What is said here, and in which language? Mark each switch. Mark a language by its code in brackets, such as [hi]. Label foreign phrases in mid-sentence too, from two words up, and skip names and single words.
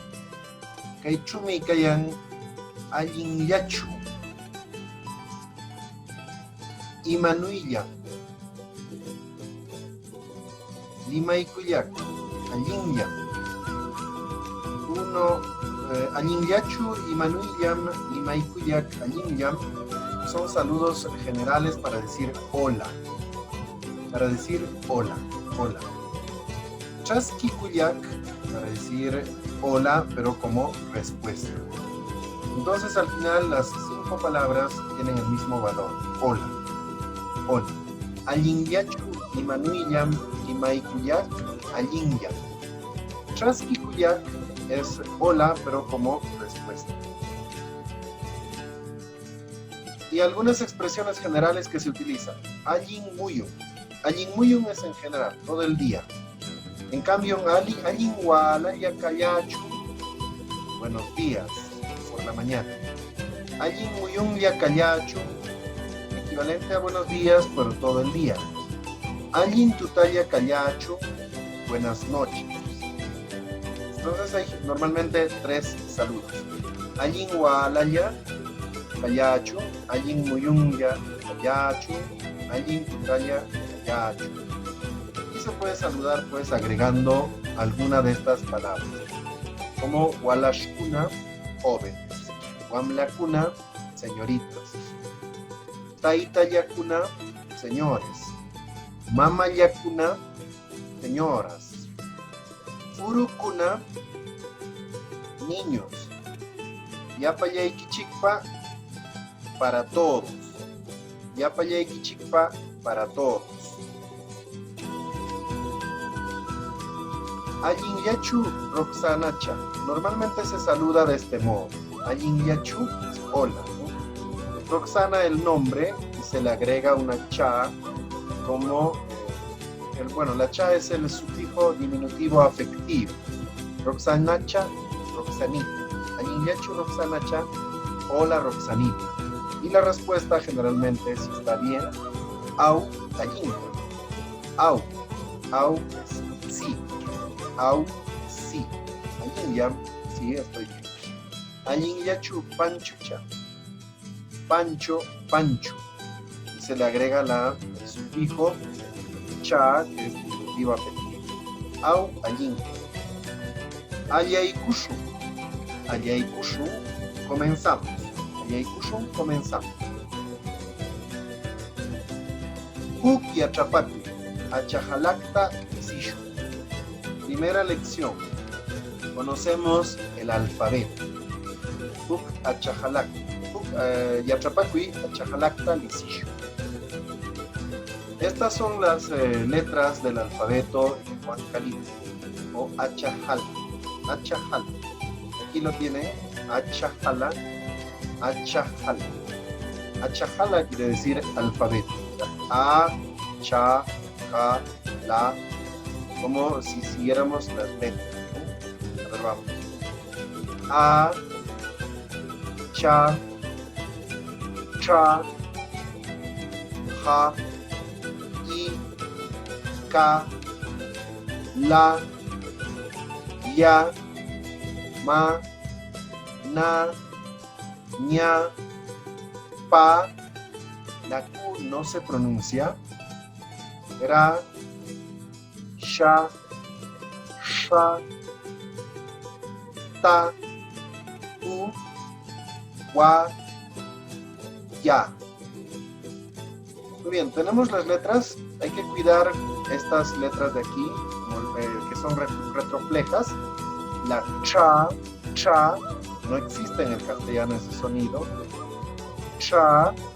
[qu] Kaychumi kayan allinllachu imanuylla limaykullak allinlla allinllachu imanuyllam limaykullak allinllam [es] son saludos generales para decir hola. Para decir hola, hola. Chasquikullak para decir hola, pero como respuesta. Entonces al final las 5 palabras tienen el mismo valor. Hola, hola. [qu] Allinllachu imanuyllam limaykullak allinllam. [es] Chasquikullak es hola, pero como respuesta. Y algunas expresiones generales que se utilizan. [qu] Allinmuyum. [es] Allinmuyum es en general, todo el día. En cambio, [qu] allinwala yakayachu, [es] buenos días, por la mañana. [qu] Allinmuyum yakayachu, [es] equivalente a buenos días, pero todo el día. [qu] Allintutaya kayachu, [es] buenas noches. Entonces hay normalmente 3 saludos. [qu] Allinwalaya kayachu, allinmuyum yakayachu, allintutaya kayachu. [es] Y se puede saludar pues agregando alguna de estas palabras, como walashkuna, jóvenes, wamlakuna, señoritas, taitayakuna, señores, mamayakuna, señoras, urukuna, niños, yapayaykichikpa, para todos, yapayaykichikpa, para todos. [qu] Allinllachu roxanacha. [es] Normalmente se saluda de este modo. Allinllachu es hola, ¿no? Roxana el nombre y se le agrega una cha como la cha es el sufijo diminutivo afectivo. Roxanacha, Roxanita. [qu] Allinllachu roxanacha, [es] hola Roxanita. Y la respuesta generalmente, si está bien, [qu] au allinlla. [es] Au es sí. Au, sí. Allinllam, sí, estoy bien. [qu] Allinllachu panchucha. [es] Pancho, pancho. Y se le agrega el sufijo cha, que es diminutivo afectivo. [qu] Au, allinlla. Ayaykushu. [es] Ayaykushu, comenzamos. [qu] Ayaykushu, comenzamos. Huk yachapaku. Achajalacta sishu. [es] Primera lección. Conocemos el alfabeto. [qu] Huk achajalacta. Huk yachapakui achajalacta lisishu. [es] Estas son las letras del alfabeto huancalita o achajal. Achajal. Aquí lo tiene. [qu] Achajala. Achajala. Achajala [es] quiere decir alfabeto. A, cha, ja, la. Como si siguiéramos las letras, ¿no? A ver, vamos. A, cha, cha, ja, i, ka, la, ya, ma, na, ña, pa. La Q no se pronuncia. Ra, sha, sha, ta, u, wa, ya. Muy bien, tenemos las letras. Hay que cuidar estas letras de aquí, que son retroflejas. La cha, no existe en el castellano ese sonido. Cha.